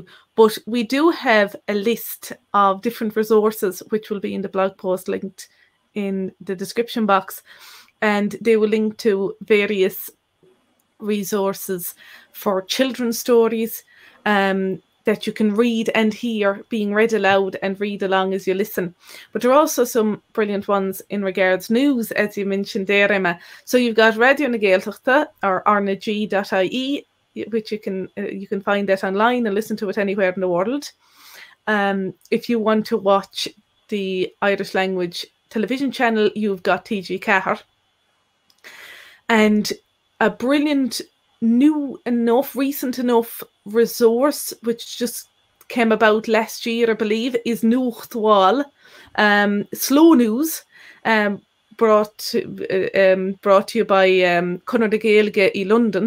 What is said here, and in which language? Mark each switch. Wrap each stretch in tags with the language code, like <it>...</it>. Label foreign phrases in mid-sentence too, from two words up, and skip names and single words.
<en>But we do have a list of different resources which will be in the blog post linked in the description box, and they will link to various resources for children's stories that you can read and hear being read aloud and read along as you listen. But there are also some brilliant ones in regards news, as you mentioned there, Emma. So you've got Radio na Gaeltacht or rnag.ie, which you can find that online and listen to it anywhere in the world. If you want to watch the Irish language television channel, you've got TG Cahir. And a brilliant, recent enough resource, which just came about last year, I believe, is múinteoir, slow news, brought to you by Conor de Gaeilge in London.</en>